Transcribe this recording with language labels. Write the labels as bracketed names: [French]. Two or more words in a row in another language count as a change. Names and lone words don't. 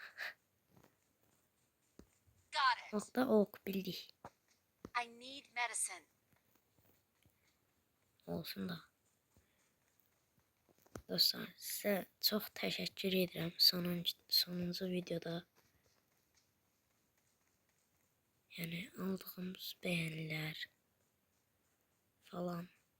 [English] Got it. [Turkish] Nokta ok bildik. [English] I need medicine. [Turkish] Olsun da. [Azerbaijani] Dostlar, sizə çox təşəkkür edirəm sonuncu videoda. Yəni aldığımız bəyənilər falan.